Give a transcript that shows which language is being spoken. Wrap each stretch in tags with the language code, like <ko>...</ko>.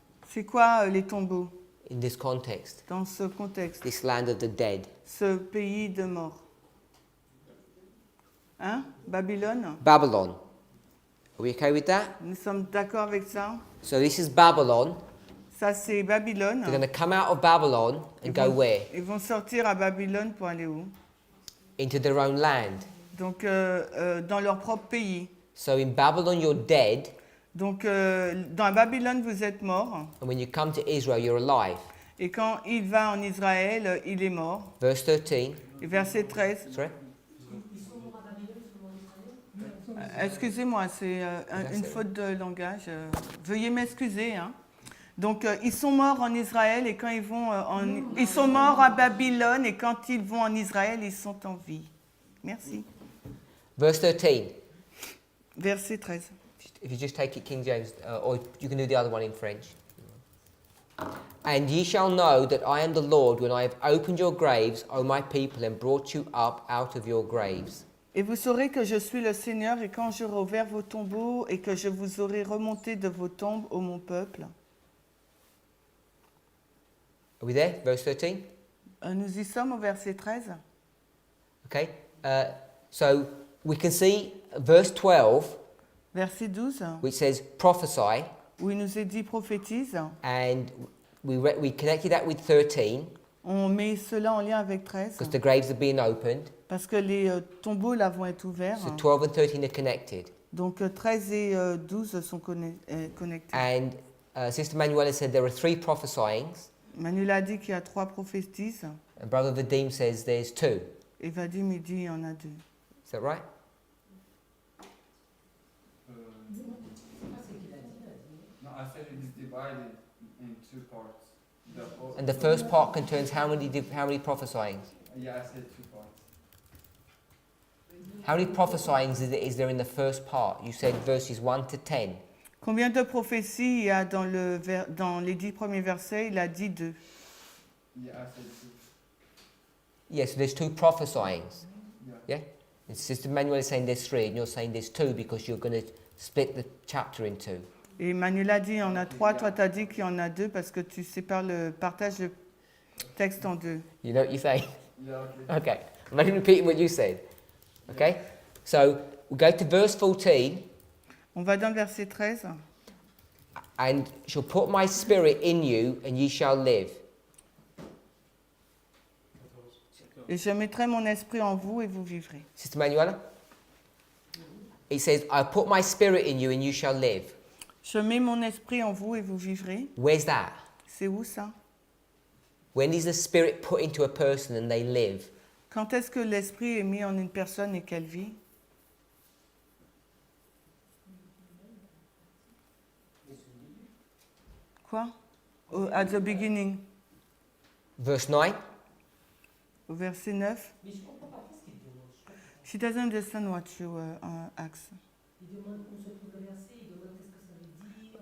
<fr>C'est quoi les tombeaux</fr> <en>in this context?</en> <fr>dans ce contexte,</fr> <en>This land of the dead.</en> <fr>ce pays de morts? Hein? Babylone?</fr> <en>Babylon. Are we okay with that?</en> <fr>Nous sommes d'accord avec ça?</fr> <en>So this is Babylon.</en> <fr>Ça, c'est Babylone.</fr> <en>They're going to come out of Babylon and go where?</en> <fr>Ils vont sortir à Babylone pour aller où?</fr> <en>Into their own land.</en> <fr>Donc, dans leur propre pays.</fr> <en>So in Babylon you're dead,</en> <fr>Donc, dans Babylone, vous êtes mort.</fr> <en>and when you come to Israel you're alive.</en> <fr>Et quand il va en Israël, il est mort.</fr> <en>Verse 13.</en> <fr>Et verset 13.</fr> <en>Sorry?</en> <fr>Excusez-moi, c'est une faute de langage. Veuillez m'excuser. Hein. Donc, ils sont morts en Israël et quand ils vont ils sont morts à Babylone et quand ils vont en Israël, ils sont en vie. Merci.</fr> <en>Verse 13.</en> <fr>Verset 13.</fr> <en>If you just take it King James, or you can do the other one in French. And ye shall know that I am the Lord when I have opened your graves, O my people, and brought you up out of your graves.</en> <fr>Et vous saurez que je suis le Seigneur et quand j'aurai ouvert vos tombeaux et que je vous aurai remonté de vos tombes, ô mon peuple.</fr> <en>Are we there? Verse 13?</en> <fr>Nous y sommes au verset 13.</fr> <en>Okay. So we can see verse 12,</en> <fr>Verset 12,</fr> <en>which says prophesy.</en> <fr>où il nous est dit prophétise,</fr> <en>and we connected that with 13</en> <fr>on met cela en lien avec 13</fr> <en>because the graves are being opened.</en> <fr>parce que les tombeaux là vont être ouverts.</fr> <en>So 12 and 13 are connected.</en> <fr>Donc 13 et 12 sont connectés.</fr> <en>And Sister Manuela said there are 3 prophesyings,</en> <fr>Manuel a dit qu'il y a 3 prophétises</fr> <en>and Brother Vadim says there's 2.</en> <fr>et Vadim il dit il y en a 2.</fr> <en>Is that right? No, I said it is divided in 2 parts. And the first part contains how many prophesyings? Yeah, I said 2 parts. How many prophesyings is there in the first part? You said verses 1 to 10.</en> <fr>Combien de prophéties il y a dans les 10 premiers versets? Il a dit 2.</fr> <en>Yeah, I said 2. Yes, so there's 2 prophesyings. Yeah. Yeah? And Sister Manuel is saying there's 3, and you're saying there's 2 because you're going to split the chapter in 2.</en> <fr>Et Manuel a dit il y en a 3, toi tu as dit qu'il y en a 2 parce que tu partages le texte en 2.</fr> <en>You know what you're saying? Yeah, okay. Okay. I'm only repeating what you said. Okay? So we go to verse 14.</en> <fr>On va dans le verset 13.</fr> <en>And shall put my spirit in you, and ye shall live.</en> <fr>Et je mettrai mon esprit en vous et vous vivrez.</fr> <en>Sister Manuela? It says, I put my spirit in you, and you shall live.</en> <fr>Je mets mon esprit en vous et vous vivrez.</fr> <en>Where's that?</en> <fr>C'est où ça?</fr> <en>When is the spirit put into a person and they live?</en> <fr>Quand est-ce que l'esprit est mis en une personne et qu'elle vit? Quoi?</fr> <en>At the beginning. Verse 9.</en> <fr>Au verset 9. Mais je comprends pas ce qu'il demande.</fr> <en>She doesn't understand what you ask.</en> <fr>Il demande où se trouve le verset, il demande qu'est-ce que ça veut dire.</fr>